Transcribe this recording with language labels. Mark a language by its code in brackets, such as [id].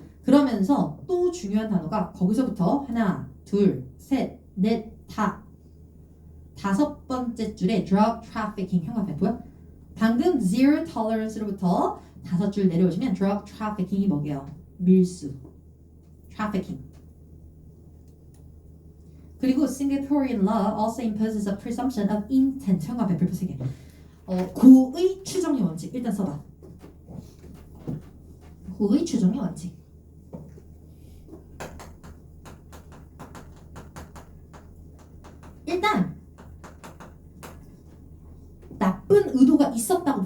[ko] 그러면서 또 중요한 단어가 거기서부터 하나, 둘, 셋, 넷, 다섯 번째 줄에 drug trafficking 형광펜 보여? 방금 zero tolerance로부터 5줄 내려오시면 drug trafficking이 뭐게요? 밀수, trafficking. [en] 그리고 Singaporean law also imposes a presumption of intent. [ko] 형광펜 별표 3개. 고의 추정의 원칙 일단 써봐. 고의 추정의 원칙. 일단 나쁜 의도가 있었다고